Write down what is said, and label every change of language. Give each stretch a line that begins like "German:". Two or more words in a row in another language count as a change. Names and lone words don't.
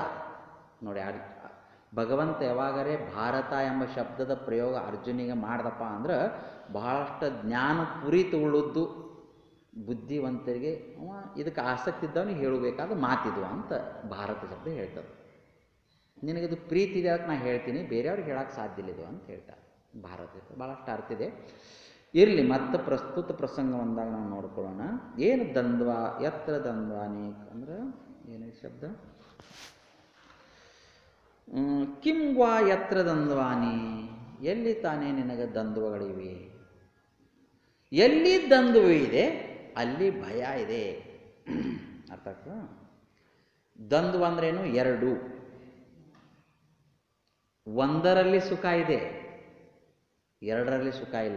Kannada: ನೋಡಿ, ಭಗವಂತ ಯಾವಾಗರೇ ಭಾರತ ಎಂಬ ಶಬ್ದದ ಪ್ರಯೋಗ ಅರ್ಜುನಿಗೆ ಮಾಡ್ದಪ್ಪ ಅಂದ್ರೆ ಬಹಳಷ್ಟು ಜ್ಞಾನ ಪುರಿತುಳ್ಳದ್ದು, ಬುದ್ಧಿವಂತರಿಗೆ ಇದಕ್ಕೆ ಆಸಕ್ತಿ ಇದ್ದವನಿಗೆ ಹೇಳಬೇಕಾದ ಮಾತಿದ್ವು ಅಂತ ಭಾರತ ಶಬ್ದ ಹೇಳ್ತದೆ. ನಿನಗಿದು ಪ್ರೀತಿ ಇದೆ ಅಂತ ನಾನು ಹೇಳ್ತೀನಿ, ಬೇರೆಯವ್ರಿಗೆ ಹೇಳಕ್ಕೆ ಸಾಧ್ಯ ಇಲ್ಲ ಇದು ಅಂತ ಹೇಳ್ತಾರೆ. ಭಾರತ ಭಾಳಷ್ಟು ಅರ್ಥ ಇದೆ. ಇರಲಿ, ಮತ್ತೆ ಪ್ರಸ್ತುತ ಪ್ರಸಂಗ ಬಂದಾಗ ನಾವು ನೋಡ್ಕೊಳ್ಳೋಣ. ಏನು ದ್ವಂದ್ವ?
Sanskrit: ಯತ್ರ ದ್ವಂದ್ವಾನಿ
Kannada: ಅಂದ್ರೆ ಏನೇ ಶಬ್ದ?
Sanskrit: ಕಿಂ ವಾ ಯತ್ರ ದ್ವಂದ್ವಾನಿ,
Kannada: ಎಲ್ಲಿ ತಾನೇ ನಿನಗೆ ದ್ವಂದ್ವಗಳಿವೆ? ಎಲ್ಲಿ ದ್ವಂದ್ವವಿದೆ ಅಲ್ಲಿ ಭಯ ಇದೆ. ಅರ್ಥ ಆಗ್ತದ? ದ್ವಂದ್ವ ಅಂದ್ರೇನು? ಎರಡು. ಒಂದರಲ್ಲಿ ಸುಖ ಇದೆ, ಎರಡರಲ್ಲಿ ಸುಖ ಇಲ್ಲ.